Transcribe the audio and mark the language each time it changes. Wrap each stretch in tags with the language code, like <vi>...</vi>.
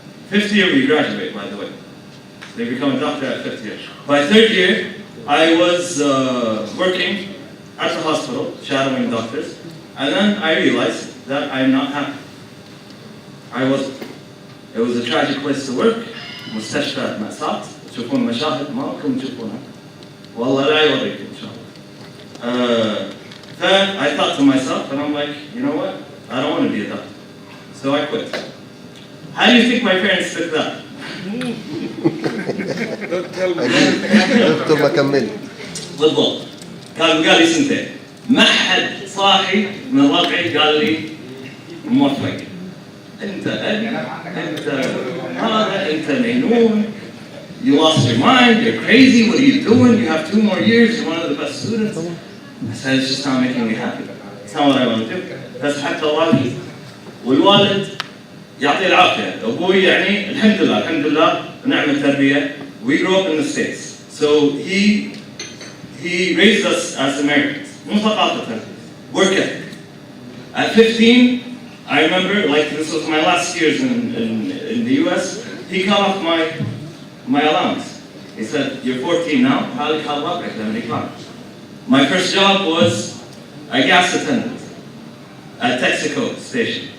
<en>5th year we graduate, by the way. They become a doctor at 5th year. By 3rd year, I was working at the hospital, shadowing doctors, and then I realized that I'm not happy. I wasn't. It was a tragic place to work.</en> <ar>مستشفى مأساة. تشوفون مشاهد ما راكم تشوفونها. والله لا يوريكم إن شاء الله.</ar> <en>Then I thought to myself, and I'm like, you know what? I don't want to be a doctor. So I quit. How do you think my parents took that?</en> <ar>دكتور ما كمل بالضبط. قال لي سنتين. ما حد صاحي من ربعي قال لي موفق. انت أبي، انت هذا، انت مجنون.</ar> <en>You lost your mind, you're crazy, what are you doing? You have 2 more years, you're one of the best students. I said, it's just not making me happy. It's not what I want to do.</en> <ar>بس حتى والدي والوالد يعطيه العافية. أبوي يعني الحمد لله نعم التربية.</ar> <en>We grew up in the States. So he raised us as Americans.</en> <ar>مو ثقافة.</ar> <en>Work ethic. At 15, I remember, like this was my last years in the US, he cut off my allowance. He said, you're 14 now,</en> <ar>حالك حال ربعك الأمريكان.</ar> <en>My first job was a gas attendant at Texaco station.</en>